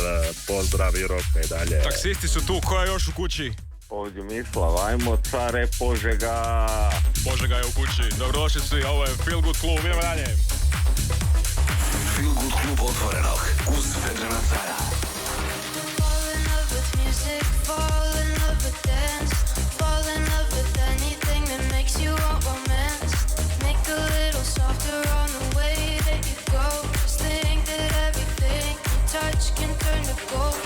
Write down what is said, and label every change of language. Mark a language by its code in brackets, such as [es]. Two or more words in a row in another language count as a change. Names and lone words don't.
[hr] Pozdrav i roka i dalje. Taksisti su tu, ko je još u kući? Ovdje Mislav, ajmo care Požega. Požega je u kući. Dobrodošli svi, ovo je Feel Good Klub, idemo dalje. Feel Good Klub Otvorenog uz Vedrana Cara. [en] Fall in love with music, fall in love with dance, fall in love with anything that makes you want romance. Make a little softer on the way that you go. Just think that everything you touch can turn to gold.